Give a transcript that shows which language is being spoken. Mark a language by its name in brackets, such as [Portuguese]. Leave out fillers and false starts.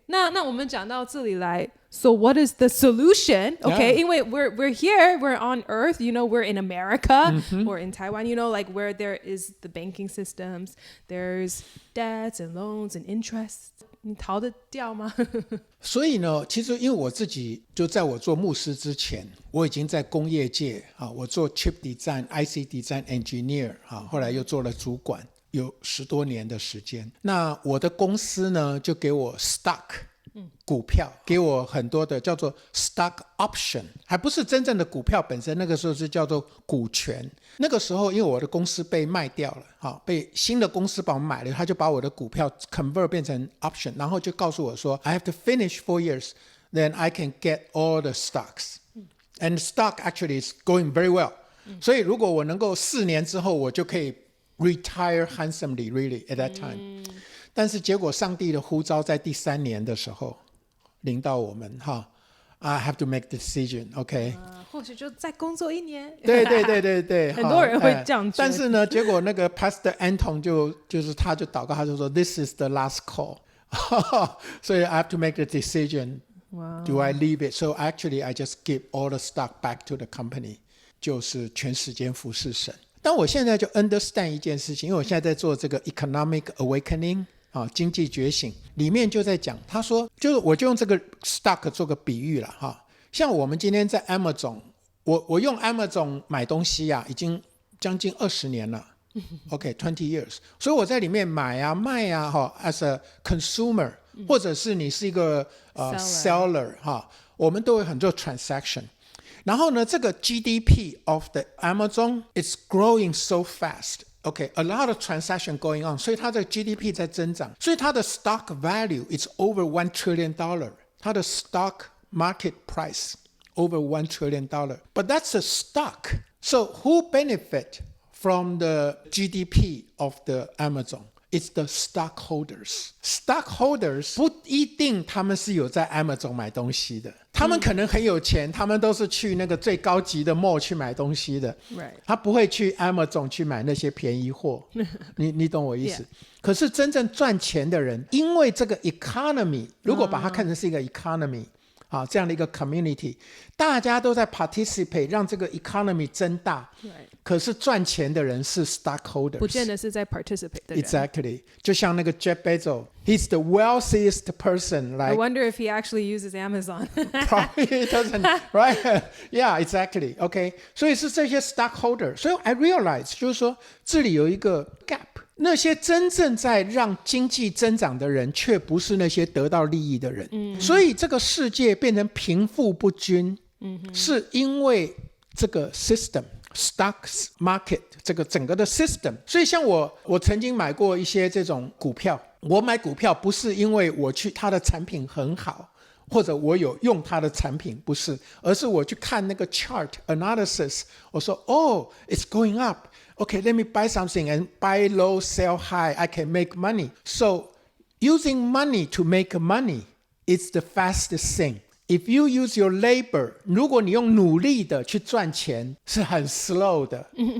[English] 那我们讲到这里来 So what is the solution? Okay, 因为 we're here, we're on earth, you know, we're in America or in Taiwan, you know, like where there is the banking systems, there's debts and loans and interests. [Chinese] 你逃得掉吗？所以呢，其实因为我自己就在我做牧师之前，我已经在工业界我做 chip design、IC design engineer 后来又做了主管。有10多年的时间，那我的公司呢就给我 stock 股票，给我很多的叫做 stock option， 还不是真正的股票本身，那个时候是叫做股权。那个时候因为我的公司被卖掉了，被新的公司把我买了，他就把我的股票 convert 变成 option， 然后就告诉我说 I have to finish 4 years then I can get all the stocks and stock actually is going very well，所以如果我能够4年之后我就可以 retire handsomely really at that time，但是结果上帝的呼召在第3年的时候临到我们 I have to make decision OK，或许就再工作1年。对很多人会这样觉得， [English] 但是呢结果那个 Pastor Anton 就是他就祷告，他就说 This is the last call 所以 I have to make the decision Do I leave it So actually I just give all the stock back to the company，就是全时间服侍神。 [Chinese] 但我现在就 understand 一件事情，因为我现在在做这个 economic awakening 经济觉醒，里面就在讲，他说就是我就用这个 stock 做个比喻了像我们今天在 Amazon， 我用 Amazon 买东西已经将近20年了 OK 20 years，所以我在里面买卖 as a consumer，或者是你是一个seller 我们都有很多 transaction。 [English] 然后呢，这个 GDP of the Amazon is growing so fast. Okay, a lot of transaction going on. 所以它的 GDP 在增长，所以它的 stock value is over $1 trillion. 它的 stock market price over $1 trillion. But that's a stock. So who benefit from the GDP of the Amazon?It's the stockholders. [Chinese] Stockholders 不一定他们是有在 Amazon 买东西的，他们可能很有钱，他们都是去那个最高级的 mall 去买东西的，他不会去 Amazon 去买那些便宜货。你懂我意思？可是真正赚钱的人，因为这个 economy， 如果把它看成是一个 economy，这样的一个 community， 大家都在 participate， 让这个 economy 增大。可是赚钱的人是 stockholders，不见得是在 participate 的人。 [English] Exactly，就像那个 Jeff Bezos， he's the wealthiest person. Like, I wonder if he actually uses Amazon. Probably he doesn't, right? Yeah, exactly. [Chinese] Okay， 所以是这些 stockholder。所以 I realize 就是说这里有一个 gap。那些真正在让经济增长的人，却不是那些得到利益的人。所以这个世界变成贫富不均，是因为这个 system。Stocks market 这个整个的 system， 所以像我曾经买过一些这种股票，我买股票不是因为我去它的产品很好，或者我有用它的产品，不是，而是我去看那个 chart analysis， 我说 it's going up， okay let me buy something and buy low sell high I can make money. [English] So using money to make money is the fastest thing.If you use your labor，如果你用努力的去赚钱，是很 slow 的。